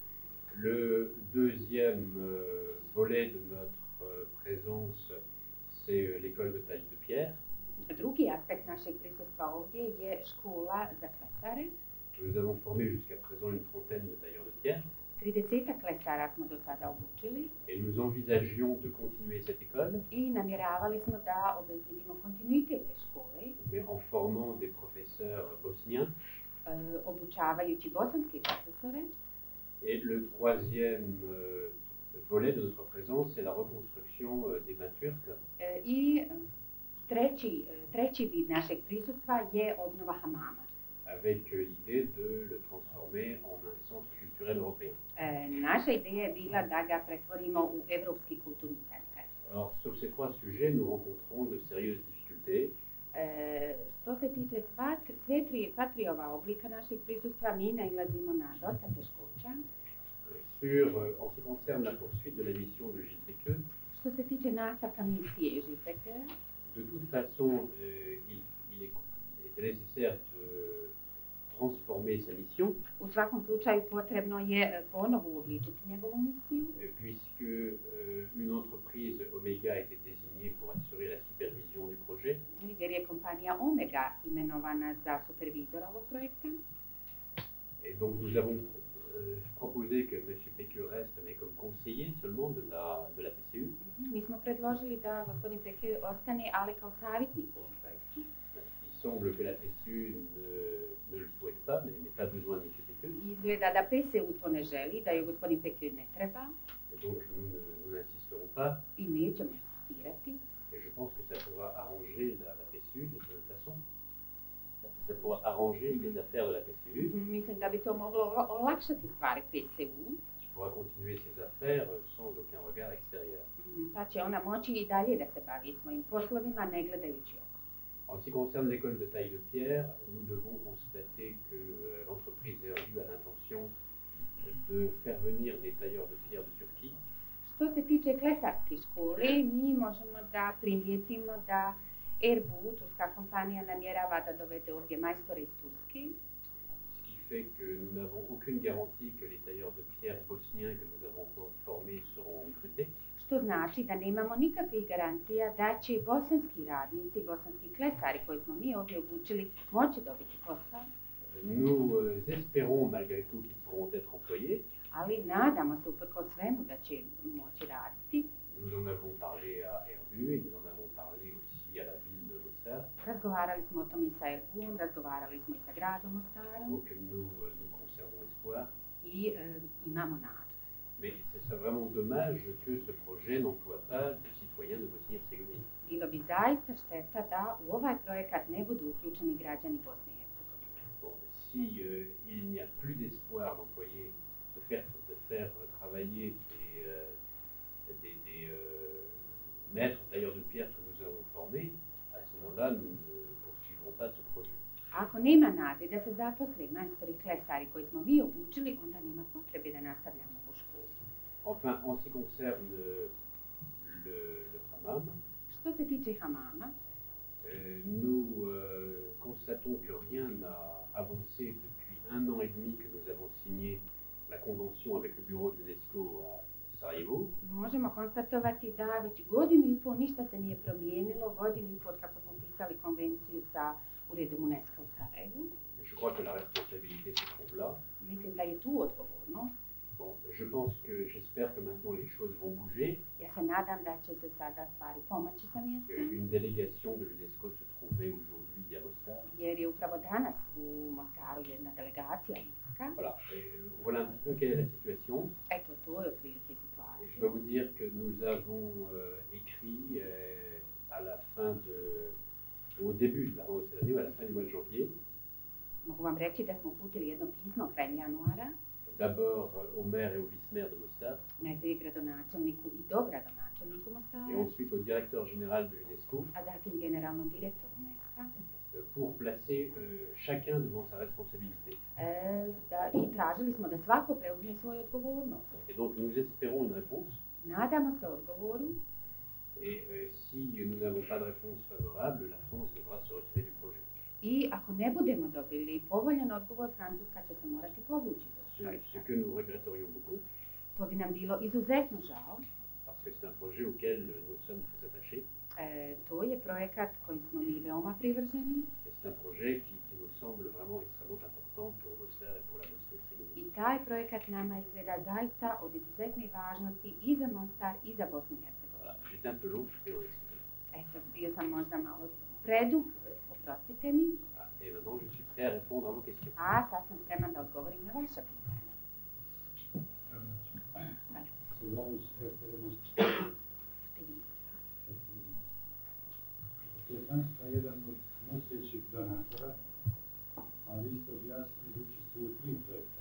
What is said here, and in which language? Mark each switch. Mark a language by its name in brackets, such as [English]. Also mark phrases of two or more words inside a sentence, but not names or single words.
[French] Le deuxième volet de notre présence, c'est l'école de taille de pierre. [Bosnian] Drugi aspekt našeg prisustva ovdje je škola za klesare. [French] Nous avons formé jusqu'à présent une trentaine de tailleurs de pierre. [Bosnian] 30 klesara smo do sada obučili. [French] Et nous envisagions de continuer cette école. [Bosnian] I namjeravali smo da obezbedimo kontinuitet te škole. [French] Mais en formant des professeurs bosniens. [Bosnian] Obučavajući bosanske profesore. [French] Et le troisième volet de notre présence, c'est la reconstruction des bains turcs. [Bosnian] I treći vid našeg prisustva je obnova hamama. [French] Avec l'idée de le transformer en un centre culturel européen. [Bosnian] Naša ideja je bila da ga pretvorimo u Evropski kulturni centar. [French] Alors, sur ces trois sujets, nous rencontrons de sérieuses difficultés. [Bosnian] Što se tiče sva tri ova oblika našeg prisustva, mi nailazimo na dosta teškoća. [French] En ce qui concerne la poursuite de la mission de Gilles Péqueux, [Bosnian] što se tiče nastavka misije Gilles Péqueux, [French] de toute façon, il était nécessaire de transformer sa mission. [Bosnian] U svakom slučaju potrebno je ponovo uobličiti njegovu misiju. [French] Puisque une entreprise Omega a été désignée pour assurer la supervision du projet. [Bosnian] Jer je kompanija Omega imenovana za supervizora ovog projekta. [French] Et donc nous avons proposé que M. Péqueux reste, mais comme conseiller seulement de la PCU. [Bosnian] Mi smo predložili da gospodin Péqueux ostane, ali kao savjetnik u ovom projektu. [French] Il semble que la PCU ne le souhaite pas, n'ait pas besoin de M. Péqueux. [Bosnian] Izgleda da PCU to ne želi, da je gospodin Péqueux ne treba. [French] Et donc nous n'insisterons pas. [Bosnian] I nećemo insistirati. [French] Et je pense que ça pourra arranger la PCU de toute façon. Ça pourra arranger les affaires de la PCU. [Bosnian] Mislim da bi to moglo olakšati stvari PCU. [French] Qui pourra continuer ses affaires sans aucun regard extérieur. [Bosnian] Pa će ona moći i dalje da se bavi svojim poslovima, ne gledajući oko. [French] En ce qui concerne l'école de taille de pierre, nous devons constater que l'entreprise Erlu a l'intention de faire venir des tailleurs de pierre de Turquie. [Bosnian] Što se tiče klesarske škole, mi možemo da primijetimo da Erbu, turska kompanija, namjerava da dovede ovdje majstore iz Turske. [French] Ce qui fait que nous n'avons aucune garantie que les tailleurs de pierre bosniens que nous avons formés seront recrutés. [Bosnian] Što znači da nemamo nikakvih garancija da će bosanski radnici, bosanski klesari koji smo mi ovdje obučili, moći dobiti posao. [French] Nous espérons malgré tout qu'ils pourront être employés. [Bosnian] Ali nadamo se uprkos svemu da će moći raditi. [French] Nous en avons parlé à Erbu et nous en avons parlé aussi à la ville de Mostar. [Bosnian] Razgovarali smo o tom i sa Erbum, razgovarali smo i sa gradom Mostarom. [French] Donc nous conservons espoir. [Bosnian] I imamo nadu. [French] Mais c'est vraiment dommage que ce projet n'emploie pas de citoyens de Bosnie-Herzégovine. [Bosnian] bilo bi zaista šteta da u ovaj projekat ne budu uključeni građani Bosne i Hercegovine. [French] Bon, si il n'y a plus d'espoir d'employer, de faire travailler des maîtres tailleurs de pierre que nous avons formés, à ce moment-là, nous ne poursuivrons pas ce projet. [Bosnian] Ako nema nade da se zaposle majstori klesari koji smo mi obučili, onda nema potrebe da nastavljamo ovu školu. [French] Enfin, en ce qui concerne le hammam, [Bosnian] Što se tiče hamama, [French] nous constatons que rien n'a avancé depuis 1 an et demi que nous avons signé la convention avec le bureau de l'UNESCO à Sarajevo. [Bosnian] možemo konstatovati da već godinu i pol ništa se nije promijenilo, godinu i pol kako smo pisali konvenciju sa uredom UNESCO u Sarajevu. [French] Et je crois que la responsabilité se trouve là. [Bosnian] Mislim da je tu odgovornost. [French] Bon, j'espère que maintenant les choses vont bouger. [Bosnian] Ja se nadam da će se sada stvari pomaći sa mjesta, [French] Une délégation de l'UNESCO se trouvait aujourd'hui à Mostar. [Bosnian] jer je upravo danas u Mostaru jedna delegacija UNESCO. [French] Voilà, voilà un petit peu quelle est la situation. [Bosnian] Eto, to je otprilike [French] Et je [Bosnian] situacija. [French] dois vous dire que nous avons écrit à la fin au début de cette année, ou à la fin du mois de janvier, [Bosnian] Mogu vam reći da smo uputili jedno pismo krajem januara, [French] d'abord au maire et au vice-maire de Mostar, [Bosnian] najprije gradonačelniku i dogradonačelniku [French] et [Bosnian] Mostara, [French] ensuite au directeur général de l'UNESCO, [Bosnian] a zatim generalnom direktoru UNESCO. [French] pour placer chacun devant sa responsabilité. [Bosnian] I tražili smo da svako preuzme svoju odgovornost. [French] Et donc nous espérons une réponse. [Bosnian] Nadamo se odgovoru [French] Et si nous n'avons pas de réponse favorable, la France devra se retirer du projet. [Bosnian] i ako ne budemo dobili povoljan odgovor, Francuska će se morati povući. [French] Ce que nous regretterions beaucoup, [Bosnian] To bi nam bilo izuzetno žao. [French] parce que c'est un projet auquel nous sommes très attachés. [Bosnian] To je projekat kojim smo mi veoma privrženi [French] Et c'est un projet qui nous semble vraiment extrêmement important pour Mostar et pour la Bosnie-Herzégovine. [Bosnian] i taj projekat nama izgleda zaista od izuzetne važnosti i za Mostar i za Bosnu i Hercegovinu. [French] Voilà, j'étais un peu long, je suis désolé. [Bosnian] Eto, bio sam možda malo predug, oprostite mi, [French] Et maintenant je suis prêt à répondre à vos questions. [Bosnian] a sad sam spreman da odgovorim na vaša pitanja. Francuska je jedan od nosećih donatora, a vi ste objasnili da učestvuju u 3 projekta.